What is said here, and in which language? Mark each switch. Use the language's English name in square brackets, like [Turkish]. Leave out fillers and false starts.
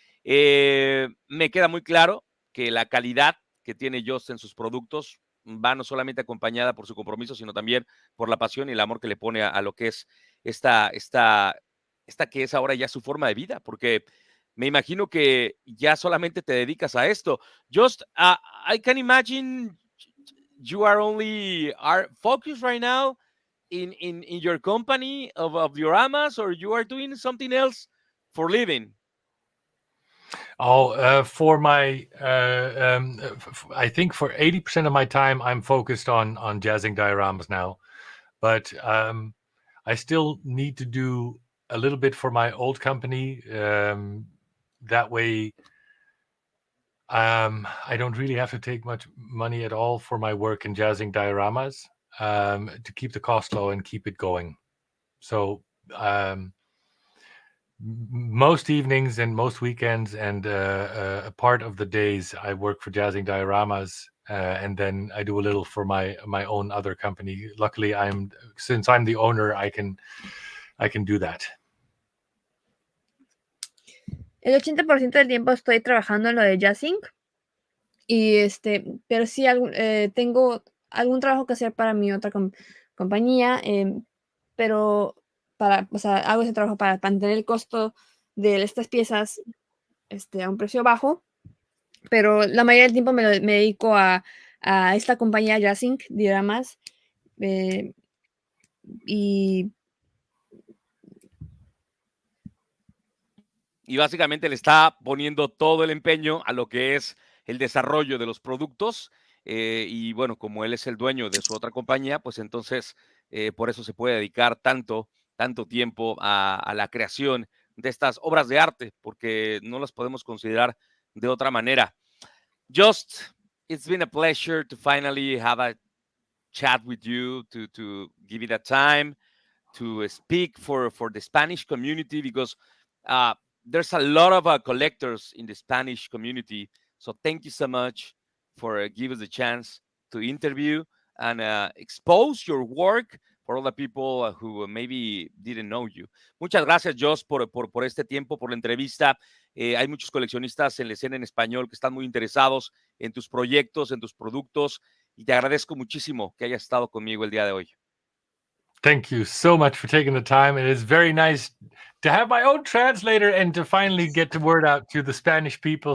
[Spanish] Me queda muy claro que la calidad que tiene Joost en sus productos va no solamente acompañada por su compromiso, sino también por la pasión y el amor que le pone a lo que es esta que es ahora ya su forma de vida, porque me imagino que ya solamente te dedicas a esto. [English] Joost, I can imagine you are focused right now in your company of Dioramas, or you are doing something else for living? For my, I think for 80% of my time, I'm focused on Jazzinc Dioramas now, but I still need to do a little bit for my old company. That way, I don't really have to take much money at all for my work in Jazzinc Dioramas, to keep the cost low and keep it going. So most evenings and most weekends and a part of the days I work for Jazzinc Dioramas, and then I do a little for my own other company. Luckily, since I'm the owner, I can do that. [Spanish] El 80% del tiempo estoy trabajando en lo de Jazzinc, y pero sí tengo algún trabajo que hacer para mi otra compañía, pero hago ese trabajo para mantener el costo de estas piezas a un precio bajo, pero la mayoría del tiempo me dedico a esta compañía Jazzinc Dioramas, y Y básicamente le está poniendo todo el empeño a lo que es el desarrollo de los productos. Y bueno, como él es el dueño de su otra compañía, pues entonces por eso se puede dedicar tanto tiempo a la creación de estas obras de arte, porque no las podemos considerar de otra manera. [English] Just, it's been a pleasure to finally have a chat with you, to give you that time to speak for the Spanish community, because there's a lot of collectors in the Spanish community. So thank you so much for giving us the chance to interview and expose your work for all the people who maybe didn't know you. [Spanish] Muchas gracias, Josh, por este tiempo, por la entrevista. Hay muchos coleccionistas en la escena en español que están muy interesados en tus proyectos, en tus productos, y te agradezco muchísimo que hayas estado conmigo el día de hoy. [English] Thank you so much for taking the time. It is very nice to have my own translator and to finally get the word out to the Spanish people.